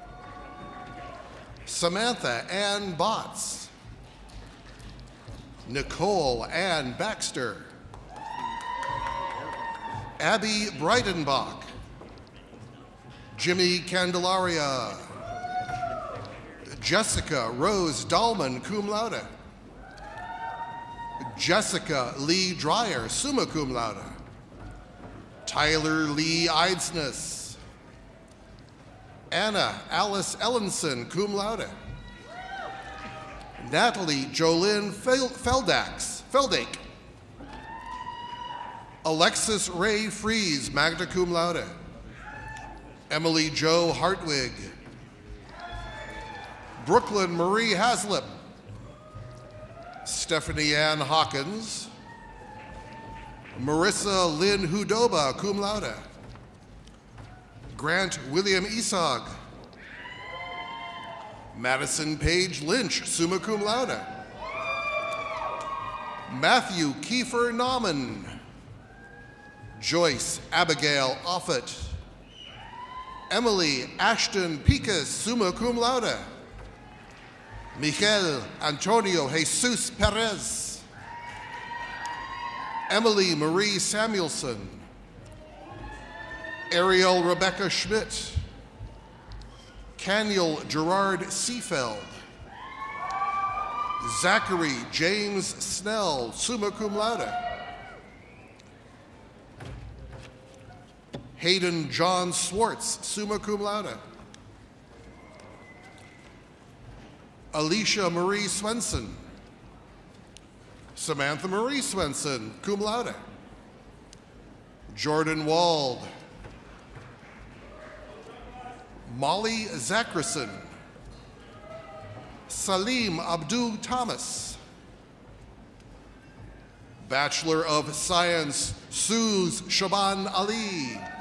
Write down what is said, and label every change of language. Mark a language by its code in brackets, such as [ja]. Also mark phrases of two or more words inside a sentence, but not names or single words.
[en] Samantha Ann Botts. Nicole Ann Baxter. Abby Breitenbach. Jimmy Candelaria. Jessica Rose Dahlman, [la] cum laude. [en] Jessica Lee Dreyer, [la] summa cum laude. [en] Tyler Lee Eidsness. Anna Alice Ellenson, [la] cum laude. [en] Natalie Jolynn Feldake. Alexis Ray Fries, [la] magna cum laude. [en] Emily Jo Hartwig. Brooklyn Marie Haslip. Stephanie Ann Hawkins. Marissa Lynn Hudoba, [la] cum laude. [en] Grant William Isog. Madison Page Lynch, [la] summa cum laude. [en] Matthew Kiefer Nauman. Joyce Abigail Offit. Emily Ashton Picas, [la] summa cum laude. [en] Miguel Antonio Jesus Perez, Emily Marie Samuelson, Ariel Rebecca Schmidt, Caniel Gerard Seefeld, Zachary James Snell, [la] summa cum laude, [en] Hayden John Swartz, [la] summa cum laude, [en] Alicia Marie Swenson, Samantha Marie Swenson, [la] cum laude, [en] Jordan Wald, Molly Zachrison, Salim Abdul Thomas, Bachelor of Science, Suz Shaban Ali,